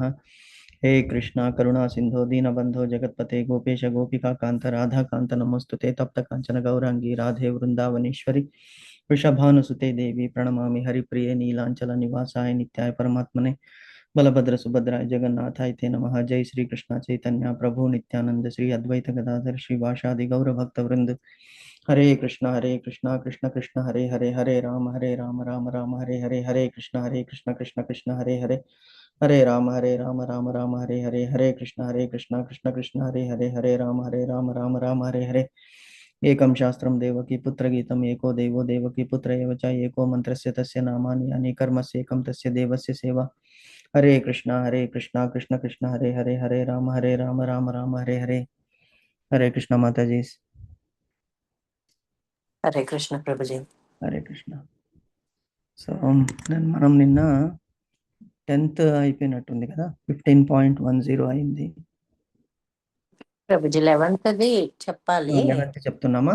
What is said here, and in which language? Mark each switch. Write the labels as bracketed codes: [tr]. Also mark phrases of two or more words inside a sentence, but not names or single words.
[sa] हे कृष्णा करुणा सिंधो दीनबंधो जगतपते गोपेश गोपिका कांत राधा कांत नमोस्तुते तप्त कांचन गौरांगी राधे वृंदावनेश्वरी वृषभानुसुते देवी प्रणमामि हरिप्रिये नीलांचल निवासाय नित्याय परमात्मने बलभद्र सुभद्राय जगन्नाथाय ते नमः. जय श्री कृष्ण चैतन्य प्रभु नित्यानंद श्री अद्वैत गदाधर श्रीवासादि गौर भक्त वृंद. हरे कृष्ण कृष्ण कृष्ण हरे हरे हरे राम राम राम हरे हरे हरे कृष्ण कृष्ण कृष्ण हरे हरे हरे राम राम हरे कृष्ण कृष्ण कृष्ण हरे राम राम हरे हरे. एकं शास्त्रं देवकी पुत्रगीतम् एको देवो देवकी पुत्र एव च एको मंत्रस्य तस्य नामानि यानि कर्मस्य एकं तस्य देवस्य सेवा. हरे कृष्ण कृष्ण कृष्ण हरे राम राम हरे हरे. [hi] हरे कृष्ण माता जी. [te] హరే కృష్ణ ప్రభుజీ. హరే కృష్ణ. సో మనం నిన్న 10th అయిపోయినట్టుంది కదా, 15.10 అయింది ప్రభుజీ. 11th చెప్పాలి. 11th చెప్తున్నామా?